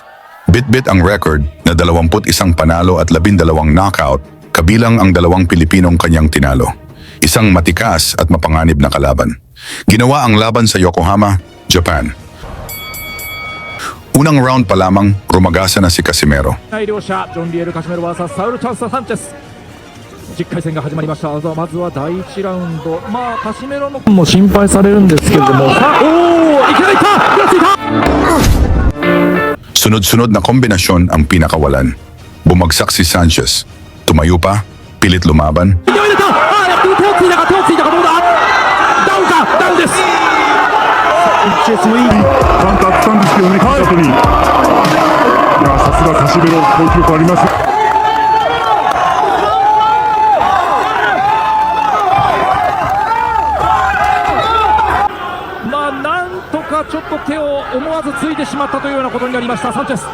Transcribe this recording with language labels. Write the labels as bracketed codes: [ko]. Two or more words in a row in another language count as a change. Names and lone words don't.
[tl] Bit-bit ang record na 21 panalo at 12 knockout, kabilang ang 2 Pilipinong kanyang tinalo. Isang matikas at mapanganib na kalaban. Ginawa ang laban sa Yokohama, Japan. Unang round pa lamang, rumagasa na si Casimero. [ja] 両者ジョン・リエル・カシメロ vs サウル・チャンス・サンチェス10回戦が始まりました。まずは第1ラウンド、カシメロのも心配されるんですけれども、さあ、いきなりいった、 [tl] Sunod-sunod na kombinasyon ang pinakawalan. Bumagsak si Sanchez. Tumayo pa, pilit lumaban. [ja] 手を入れた、手をついたか、どうだ、ダウンか、ダウンです。チェスもいいカウンターあったんですけどね、聞いた後に。いや、さすがカシメロ、好記録あります。なんとかちょっと手を思わずついてしまったというようなことになりましたサンチェス。